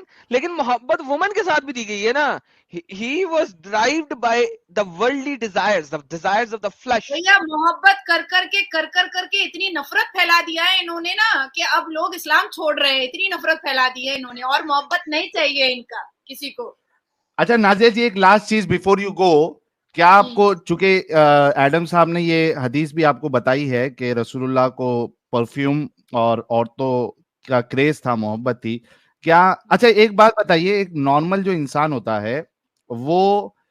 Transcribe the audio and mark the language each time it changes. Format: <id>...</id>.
<ur>لیکن محبت وومن کے ساتھ بھی دی گئی ہے نا.</ur> <en>He was driven by the worldly desires, the desires of the flesh.</en> <ur>محبت کر کے اتنی نفرت پھیلا دیا ہے انہوں نے نا, کہ اب لوگ اسلام چھوڑ رہے ہیں. اتنی نفرت پھیلا دی ہے انہوں نے, اور محبت نہیں چاہیے ان کا کسی کو. اچھا نازیہ جی, ایک لاسٹ چیز</ur> <en>before you go,</en> <ur>کیا آپ کو, چونکہ ایڈم صاحب نے یہ حدیث بھی آپ کو بتائی ہے کہ رسول اللہ کو پرفیوم اور عورتوں کا کریز تھا, محبت تھی, کیا, اچھا ایک بات بتائیے, ایک نارمل جو انسان ہوتا ہے وہ</ur>